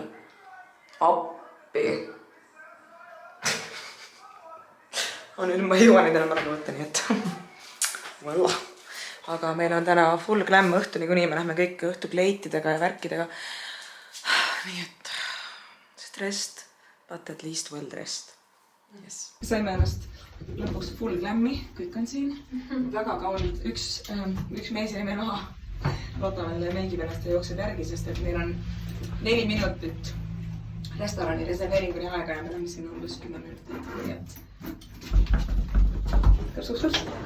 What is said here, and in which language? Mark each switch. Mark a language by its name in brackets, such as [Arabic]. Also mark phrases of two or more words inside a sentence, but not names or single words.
[Estonian] Appi. Nüüd ma ei jõua neid enam ära võtta, nii et võlla. Aga meil on täna [English] full glam [Estonian] õhtu niikuinii, me lähme kõik õhtu kleitidega ja värkidega. Nii et [English] stressed, but at least well dressed. Yes. [Estonian] Saime ennast lõpuks [English] full glammi, [Estonian] kõik on siin. Väga kaunid. Üks mees jäi meil maha. Lotta meil meigib ennast ja jookseb järgi, sest et meil on 4 minutit restorani reserveeringuni aega ja me oleme siin umbes 10 minutit. Nii et kõrsuks.